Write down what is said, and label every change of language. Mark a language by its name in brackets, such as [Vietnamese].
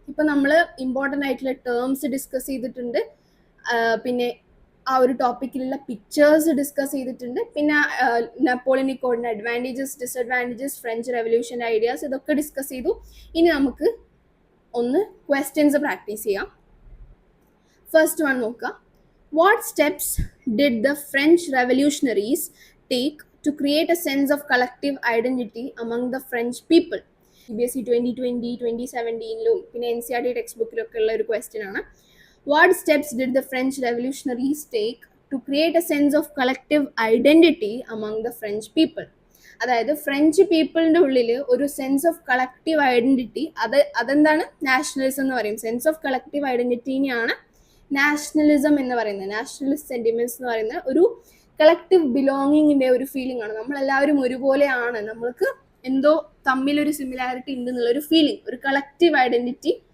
[Malayalam] ഇപ്പം നമ്മൾ ഇമ്പോർട്ടൻ്റ് ആയിട്ടുള്ള ടേംസ് ഡിസ്കസ് ചെയ്തിട്ടുണ്ട്, പിന്നെ ആ ഒരു ടോപ്പിക്കിലുള്ള പിക്ചേഴ്സ് ഡിസ്കസ് ചെയ്തിട്ടുണ്ട്, പിന്നെ നെപ്പോളിയനിക് കോഡിൻ്റെ അഡ്വാൻറ്റേജസ്, ഡിസഡ്വാൻറ്റേജസ്, ഫ്രഞ്ച് റെവല്യൂഷൻ്റെ ഐഡിയാസ് ഇതൊക്കെ ഡിസ്കസ് ചെയ്തു. ഇനി നമുക്ക് ഒന്ന് ക്വസ്റ്റ്യൻസ് പ്രാക്ടീസ് ചെയ്യാം. ഫസ്റ്റ് വൺ നോക്കുക. [English] What steps did the French revolutionaries take to create a sense of collective identity among the French people? [Malayalam] CBSE 2020, 2017 പിന്നെ NCERT ടെക്സ്റ്റ് ഉള്ള ഒരു ക്വസ്റ്റ്യൻ ആണ്. [English] What steps did the French revolutionaries take to create a sense of collective identity among the French people? [Malayalam] അതായത് French പീപ്പിളിൻ്റെ ഉള്ളിൽ ഒരു sense of collective identity, അതെന്താണ്? Nationalism എന്ന് പറയും. സെൻസ് ഓഫ് കളക്റ്റീവ് ഐഡൻറ്റിറ്റിനെയാണ് നാഷണലിസം എന്ന് പറയുന്നത്. നാഷണലിസ്റ്റ് സെൻറ്റിമെൻറ്റ്സ് എന്ന് പറയുന്ന ഒരു കളക്റ്റീവ് ബിലോങ്ങിങ്ങിൻ്റെ ഒരു ഫീലിംഗ് ആണ്. നമ്മളെല്ലാവരും ഒരുപോലെയാണ്, നമ്മൾക്ക് എന്തോ തമ്മിലൊരു സിമിലാരിറ്റി ഉണ്ട് എന്നുള്ളൊരു ഫീലിംഗ്, ഒരു കളക്റ്റീവ് ഐഡൻറ്റിറ്റി.